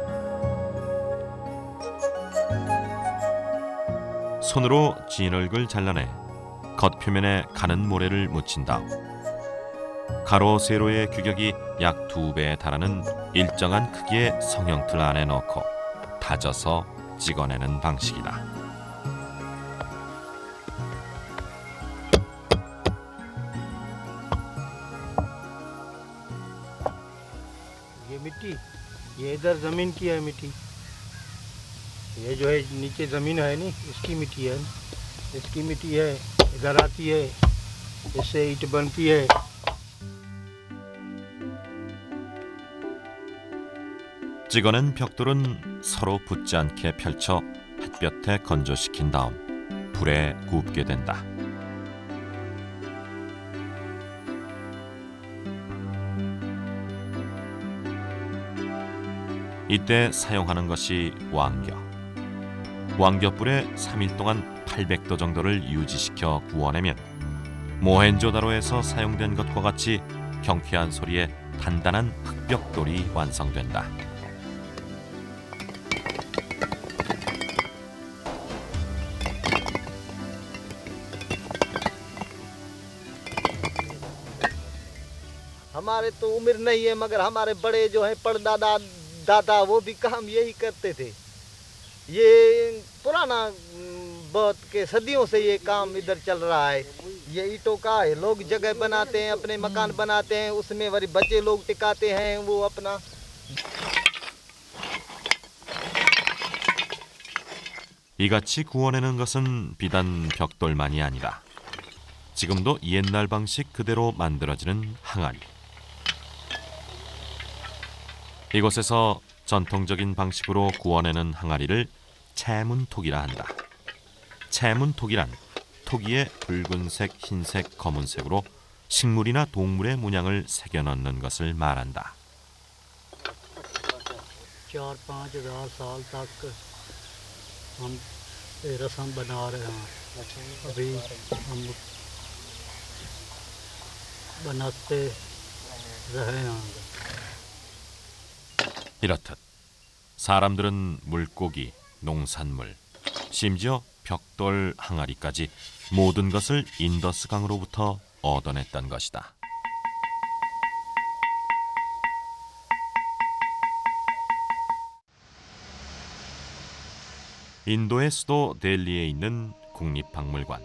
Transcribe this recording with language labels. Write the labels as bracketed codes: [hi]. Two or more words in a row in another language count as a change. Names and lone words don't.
[ko] 손으로 진흙을 잘라내 겉표면에 가는 모래를 묻힌 다음 가로 세로의 규격이 약 2배에 달하는 일정한 크기의 성형틀 안에 넣고 다져서 찍어내는 방식이다. [ur] یہ مٹی، یہ ادھر زمین کی ہے مٹی. یہ جو ہے نیچے زمین ہے نہیں، اس کی مٹی ہے. اس کی مٹی ہے، ادھر آتی ہے، اس سے اینٹ بنتی ہے. [ko] 찍어낸 벽돌은 서로 붙지 않게 펼쳐 햇볕에 건조시킨 다음 불에 굽게 된다. 이때 사용하는 것이 왕겨. 왕겨불에 3일 동안 800도 정도를 유지시켜 구워내면 모헨조다로에서 사용된 것과 같이 경쾌한 소리에 단단한 흑벽돌이 완성된다. [ur] ہمارے تو عمر نہیں ہے مگر ہمارے بڑے جو ہیں پردادا دادا وہ بھی کام یہی کرتے تھے. یہ پرانا بہت کے صدیوں سے یہ کام ادھر چل رہا ہے. یہ اینٹوں کا ہے، لوگ جگہ بناتے ہیں، اپنے مکان بناتے ہیں، اس میں وہی بچے لوگ ٹکاتے ہیں وہ اپنا. [ko] 이같이 구워내는 것은 비단 벽돌만이 아니라 지금도 옛날 방식 그대로 만들어지는 항아리. 이곳에서 전통적인 방식으로 구워내는 항아리를 채문톡이라 한다. 채문톡이란 토기에 붉은색, 흰색, 검은색으로 식물이나 동물의 문양을 새겨 넣는 것을 말한다. [ur] 4-5 ہزار سال تک ہم یہ رسم بنا رہے ہیں. ابھی ہم بناتے رہے ہیں. [ko] 이렇듯 사람들은 물고기, 농산물, 심지어 벽돌 항아리까지 모든 것을 인더스 강으로부터 얻어냈던 것이다. 인도의 수도 델리에 있는 국립박물관.